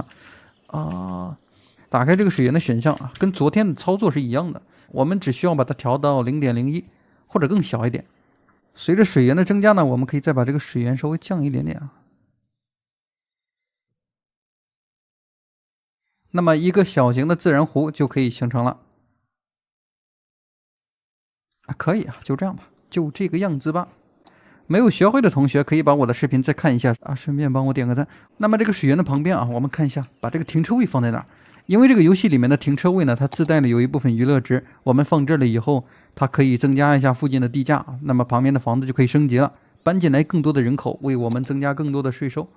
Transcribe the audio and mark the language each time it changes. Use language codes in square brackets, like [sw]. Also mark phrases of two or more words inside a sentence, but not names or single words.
[zh] 打開這個水源的選項啊，跟昨天的操作是一樣的，我們只需要把它調到 0.01 或者更小一點。隨着水源的增加呢，我們可以再把這個水源稍微降一點點啊。那麼一個小型的自然湖就可以形成了。可以啊，就這樣吧，就這個樣子吧。沒有學會的同學可以把我的視頻再看一下啊，順便幫我點個讚。那麼這個水源的旁邊啊，我們看一下，把這個停車位放在哪兒？因為這個遊戲裡面的停車位呢，它自帶了有一部分娛樂值，我們放這了以後，它可以增加一下附近的地價，那麼旁邊的房子就可以升級了，搬進來更多的人口，為我們增加更多的稅收。